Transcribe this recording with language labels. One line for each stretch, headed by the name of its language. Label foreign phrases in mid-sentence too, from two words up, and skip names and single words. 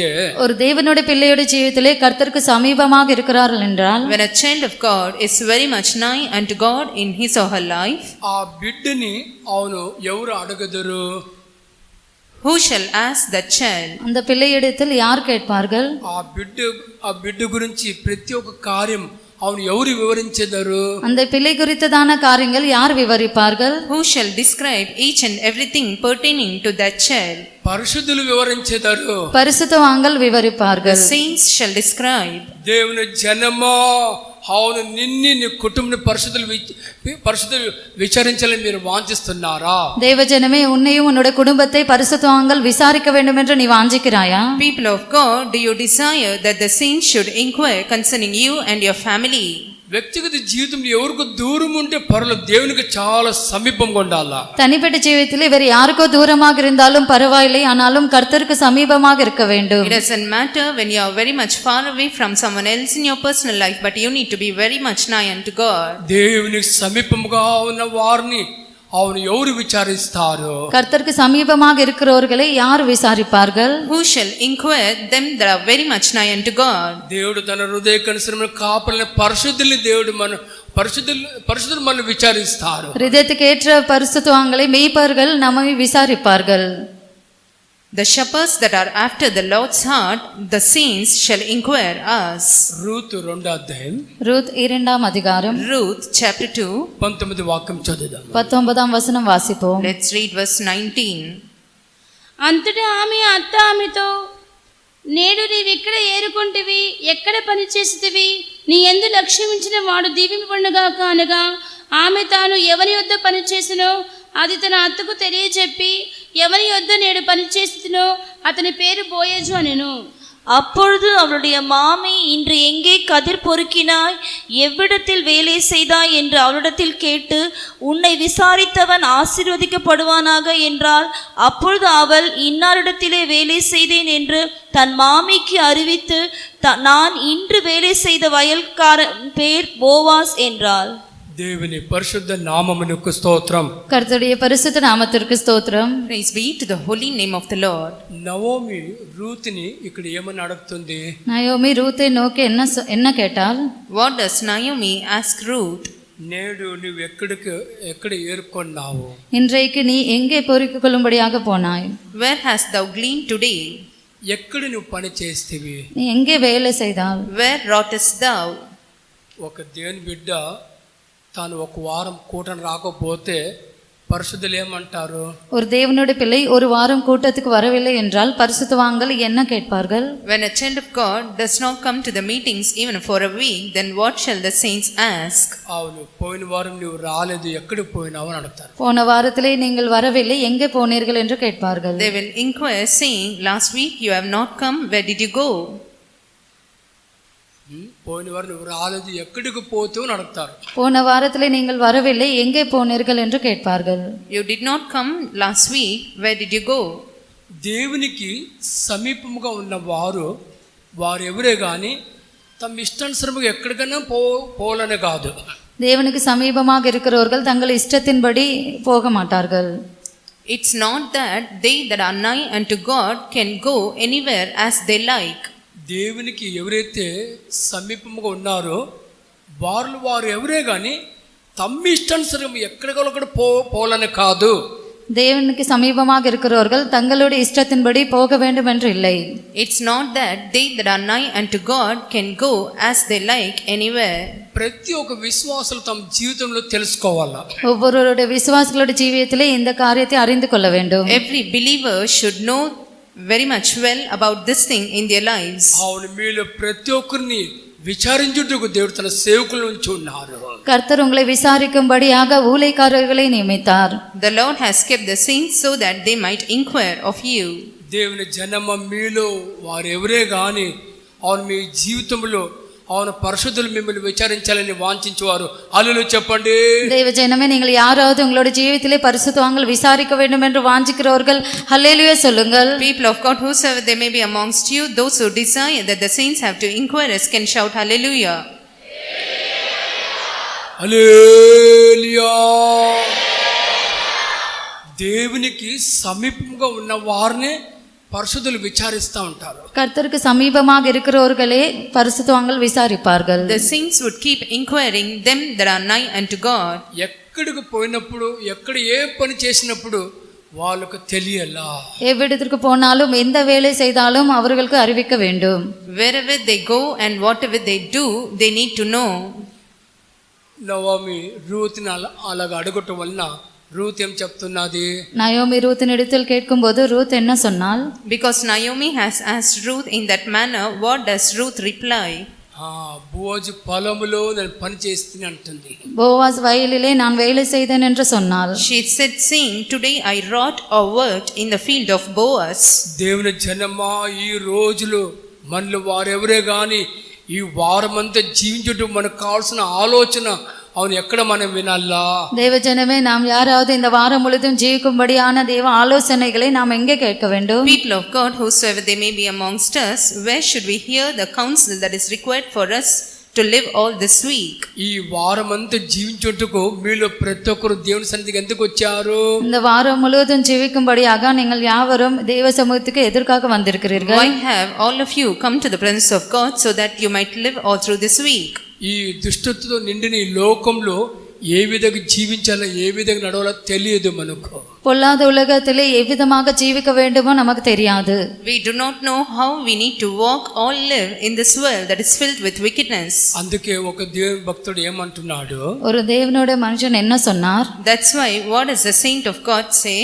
Tamil: ஒரு தேவனுடைய பிள்ளையோட ஜீவியத்திலே கர்த்தருக்கு சமீபமாக இருக்கிறார்கள் என்றால்,
English: When a child of God is very much nigh unto God in his or her life,
Telugu: ఆ బిడ్డని అవును ఎవరు అడగదరు?
English: who shall ask that child?
Tamil: அந்த பிள்ளையிடத்தில் யார் கேட்பார்கள்?
Telugu: ఆ బిడ్డ గురించి ప్రతి ఒక్క కార్యం అవును ఎవరు వివరించెదరు?
Tamil: அந்த பிள்ளை குறித்ததான காரியங்கள் யார் விவரிப்பார்கள்?
English: Who shall describe each and everything pertaining to that child?
Telugu: పరిశుద్ధులు వివరించెదరు.
Tamil: பரிசுத்தவான்கள்
English: The
Tamil: விவரிப்பார்கள்.
English: saints shall describe.
Telugu: దేవుని జనమా, అవును నిన్ను నీ కుటుంబ పరిశుద్ధులు విచారించాలని మీరు వాంఛిస్తున్నారా?
Tamil: தேவஜனமே, உன்னையும் உன்னுடைய குடும்பத்தை பரிசுத்தவான்கள் விசாரிக்க வேண்டும் என்று நீ வாஞ்சிக்கிறாயா?
English: People of God, do you desire that the saints should inquire concerning you and your family?
Telugu: వ్యక్తిగత జీవితంలో ఎవరికి దూరం ఉంటే పర్లేదు, దేవునికి చాలా సమీపంగా ఉండాలా.
Tamil: தனிப்பட்ட ஜீவியத்திலே வேறு யாருக்கோ தூரமாக இருந்தாலும் பரவாயில்லை, ஆனாலும் கர்த்தருக்கு சமீபமாக இருக்க வேண்டும்.
English: It doesn't matter when you are very much far away from someone else in your personal life, but you need to be very much nigh unto God.
Telugu: దేవునికి సమీపంగా ఉన్న వారిని అవును ఎవరు విచారిస్తారు?
Tamil: கர்த்தருக்கு சமீபமாக இருக்கிறவர்களை யார் விசாரிப்பார்கள்?
English: Who shall inquire them that are very much nigh unto God?
Telugu: దేవుడు తన హృదయకనుసరమైన కాపలని పరిశుద్ధుల్ని దేవుడు పరిశుద్ధులు మనం విచారిస్తారు.
Tamil: ஹிருதயத்துக்கு ஏற்ற பரிசுத்தவான்களை மெய்ப்பர்கள் நம்மை விசாரிப்பார்கள்.
English: The shepherds that are after the Lord's heart, the saints shall inquire us.
Telugu: రూతు 2వ అధ్యాయం
Tamil: ரூத் 2ஆம் அதிகாரம்
English: Ruth chapter 2.
Telugu: 19 వాక్యం చదువుదాం.
Tamil: 19ஆம் வசனம் வாசிப்போம்.
English: Let's read verse 19.
Telugu: అంతటా ఆమె అత్త ఆమెతో, నేడు నీవెక్కడ ఏరుకుంటివి, ఎక్కడ పని చేసితివి, నీ యందు లక్ష్యమించిన వాడు దీవింపబడుగాక అనగా, ఆమె తాను ఎవరి యొద్ద పని చేసినో అది తన అత్తకు తెలియజెప్పి, ఎవరి యొద్ద నేడు పని చేసినో అతని పేరు బోయజు అనెను.
Tamil: அப்பொழுது அவளுடைய மாமி, இன்று எங்கே கதிர் பொறுக்கினாய், எவ்விடத்தில் வேலை செய்தாய் என்று அவளிடத்தில் கேட்டு, உன்னை விசாரித்தவன் ஆசீர்வதிக்கப்படுவானாக என்றாள். அப்பொழுது அவள், இன்னாரிடத்திலே வேலை செய்தேன் என்று தன் மாமிக்கு அறிவித்து, நான் இன்று வேலை செய்த வயல்காரன் பேர் போவாஸ் என்றாள்.
Telugu: దేవుని పరిశుద్ధ నామమునకు స్తోత్రం.
Tamil: கர்த்தருடைய பரிசுத்த நாமத்திற்கு ஸ்தோத்திரம்.
English: Praise be to the holy name of the Lord.
Telugu: నవోమి రూతుని ఇక్కడ ఏమని అడుగుతుంది?
Tamil: நயோமி ரூத்தை நோக்கி என்ன கேட்டால்?
English: What does Naomi ask Ruth?
Telugu: నేడు నువ్వు ఎక్కడ ఏరుకున్నావు?
Tamil: இன்றைக்கு நீ எங்கே பொறுக்கிக் கொள்ளும்படியாக போனாய்?
English: Where hast thou gleaned today?
Telugu: ఎక్కడ నువ్వు పని చేస్తేవి?
Tamil: நீ எங்கே வேலை செய்தால்?
English: Where wrougest thou?
Telugu: ఒక దేవుని బిడ్డ తాను ఒక వారం కూటను రాకపోతే పరిశుద్ధులు ఏమంటారు?
Tamil: ஒரு தேவனுடைய பிள்ளை ஒரு வாரம் கூட்டத்துக்கு வரவில்லை என்றால் பரிசுத்தவான்கள் என்ன கேட்பார்கள்?
English: When a child of God does not come to the meetings even for a week, then what shall the saints ask?
Telugu: అవును, పోయిన వారం నువ్వు రాలేదు, ఎక్కడికి పోయినావు అని అడుగుతారు.
Tamil: போன வாரத்திலே நீங்கள் வரவில்லை, எங்கே போனீர்கள் என்று கேட்பார்கள்.
English: They will inquire, saying, last week you have not come, where did you go?
Telugu: పోయిన వారు నువ్వు రాలేదు ఎక్కడికి పోతూ నడుపుతారు.
Tamil: போன வாரத்திலே நீங்கள் வரவில்லை, எங்கே போனீர்கள் என்று கேட்பார்கள்.
English: You did not come last week, where did you go?
Telugu: దేవునికి సమీపముగా ఉన్న వారు ఎవరే కానీ తమ ఇష్టానుసరముగా ఎక్కడికైనా పోవాలని కాదు.
Tamil: தேவனுக்கு சமீபமாக இருக்கிறவர்கள் தங்கள் இஷ்டத்தின்படி போக மாட்டார்கள்.
English: It's not that they that are nigh unto God can go anywhere as they like.
Telugu: దేవునికి ఎవరైతే సమీపముగా ఉన్నారో వారు ఎవరే కానీ తమ ఇష్టానుసరం ఎక్కడికక్కడ పోవాలని కాదు.
Tamil: தேவனுக்கு சமீபமாக இருக்கிறவர்கள் தங்களுடைய இஷ்டத்தின்படி போக வேண்டும் என்று இல்லை.
English: It's not that they that are nigh unto God can go as they like anywhere.
Telugu: ప్రతి ఒక్క విశ్వాసులు తమ జీవితంలో తెలుసుకోవాలా.
Tamil: ஒவ்வொருவருடைய விசுவாசிகளுடைய ஜீவியத்திலே இந்த காரியத்தை அறிந்து கொள்ள வேண்டும்.
English: Every believer should know very much well about this thing in their lives.
Telugu: అవును, మీలో ప్రతి ఒక్కరిని విచారించుటకు దేవుడు తన సేవకులను ఉంచి ఉన్నారు.
Tamil: கர்த்தர் உங்களை விசாரிக்கும்படியாக ஊழியக்காரர்களை நியமித்தார்.
English: The Lord has kept the saints so that they might inquire of you.
Telugu: దేవుని జనమ మీలో వారు ఎవరే గాని అవును మీ జీవితంలో అవును పరిశుద్ధులు మిమ్మల్ని విచారించాలని వాంఛించేవారు హల్లెలూయా చెప్పండి.
Tamil: தேவ ஜனமே, நீங்கள் யாராவது உங்களுடைய ஜீவியத்திலே பரிசுத்தவான்கள் விசாரிக்க வேண்டும் என்று வாஞ்சிக்கிறவர்கள் ஹல்லேலூயா சொல்லுங்கள்.
English: People of God, whosoever they may be amongst you, those who desire that the saints have to inquire us can shout hallelujah.
Telugu: హల్లెలూయా. దేవునికి సమీపంగా ఉన్న వారిని పరిశుద్ధులు విచారిస్తూ ఉంటారు.
Tamil: கர்த்தருக்கு சமீபமாக இருக்கிறவர்களே பரிசுத்தவான்கள் விசாரிப்பார்கள்.
English: The saints would keep inquiring them that are nigh unto God.
Telugu: ఎక్కడికి పోయినప్పుడు ఎక్కడ ఏ పని చేసినప్పుడు వాళ్ళకు తెలియాలా.
Tamil: எவ்விடத்திற்கு போனாலும் எந்த வேலை செய்தாலும் அவர்களுக்கு அறிவிக்க வேண்டும்.
English: Wherever they go and whatever they do, they need to know.
Telugu: నవోమి రూత్ని అలాగ అడగటం వలన రూత్ ఏం చెప్తున్నది?
Tamil: நயோமி ரூத்தின் இடத்தில் கேட்கும்போது ரூத் என்ன சொன்னாள்?
English: Because Naomi has asked Ruth in that manner, what does Ruth reply?
Telugu: బోజు పొలములో నేను పని చేస్తుంది అంటుంది.
Tamil: போவாஸ் வயலிலே நான் வேலை செய்தேன் என்று சொன்னாள்.
English: She said, saying, today I wrought or worked in the field of Boaz.
Telugu: దేవుని జనమా, ఈ రోజులు మనలో వారెవరే గాని ఈ వారమంతా జీవించడం మనకు కావాల్సిన ఆలోచన அவன் ఎక్కడ మనం వినాలా?
Tamil: தேவ ஜனமே, நாம் யாராவது இந்த வாரம் முழுதும் ஜீவிக்கும்படியான தேவ ஆலோசனைகளை நாம் எங்கே கேட்க வேண்டும்?
English: People of God, whosoever they may be amongst us, where should we hear the counsel that is required for us to live all this week?
Telugu: ఈ వారమంతా జీవించుటకు మీలో ప్రతి ఒక్కరు దేవుని సన్నిధికి ఎందుకు వచ్చారు?
Tamil: இந்த வாரம் முழுவதும் ஜீவிக்கும்படியாக நீங்கள் யாவரும் தேவ சமூகத்துக்கு எதற்காக வந்திருக்கிறீர்கள்?
English: Why have all of you come to the presence of God so that you might live all through this week?
Telugu: ఈ దుష్టతతో నిండిన ఈ లోకంలో ఏ విధంగా జీవించాలో ఏ విధంగా నడవాలో తెలియదు మనకు.
Tamil: பொல்லாத உலகத்திலே எவ்விதமாக ஜீவிக்க வேண்டுமோ நமக்கு தெரியாது.
English: We do not know how we need to walk or live in this world that is filled with wickedness.
Telugu: అందుకే ఒక దేవుని భక్తుడు ఏమంటున్నాడు?
Tamil: ஒரு தேவனுடைய மனுஷன் என்ன சொன்னார்?
English: That's why what does the saint of God say?